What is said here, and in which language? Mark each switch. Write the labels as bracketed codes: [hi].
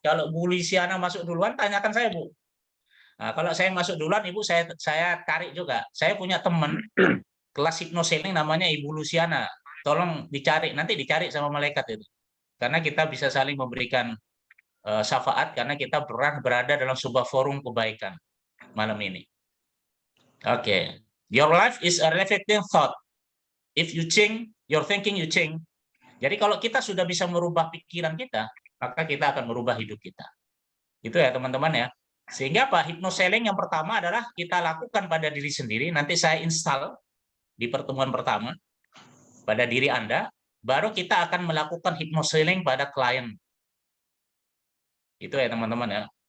[id] Kalau Bu Lisiana masuk duluan, tanyakan saya Bu. Nah, kalau saya masuk duluan, Ibu saya tarik juga. Saya punya teman kelas hipnoseling namanya Ibu Luciana. Tolong dicari, nanti dicari sama malaikat itu. Karena kita bisa saling memberikan syafaat karena kita berada dalam sebuah forum kebaikan malam ini. Oke. [en] Your life is a reflecting thought. If you change your thinking, you change. [id] Jadi kalau kita sudah bisa merubah pikiran kita, maka kita akan merubah hidup kita. Itu ya teman-teman ya. Sehingga Pak, hypnoseling yang pertama adalah kita lakukan pada diri sendiri. Nanti saya install di pertemuan pertama pada diri Anda. Baru kita akan melakukan hypnoseling pada klien. Itu ya teman-teman ya.